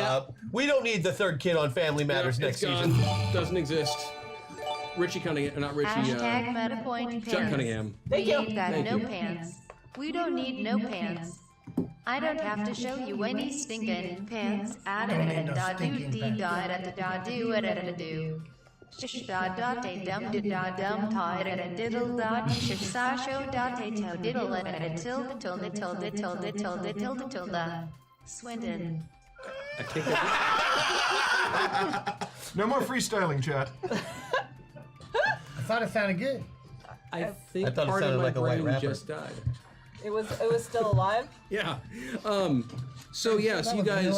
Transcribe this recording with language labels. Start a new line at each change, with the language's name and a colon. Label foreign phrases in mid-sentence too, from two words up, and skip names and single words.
English: We don't need the third kid on Family Matters Yeah, next it's gone. season. Doesn't exist. Richie Cunningham, not Richie. Hashtag MetaPoint Chuck pants. Cunningham. Thank We you. ain't got Thank no you. pants. We don't need no pants. I don't have to show you any stinking pants. I Don't need no da do stinking dee pants. da da da do da da do. Shish da da da dum da dum tie da da diddle da shish sa show da da to diddle da da tilde tilde tilde tilde tilde tilde tilde. Swindon. I take that. No more freestyling, chat. I thought it sounded good. I think I thought it part of sounded my like a white brain rapper. just died. It was still alive. Yeah. So yes, That you was real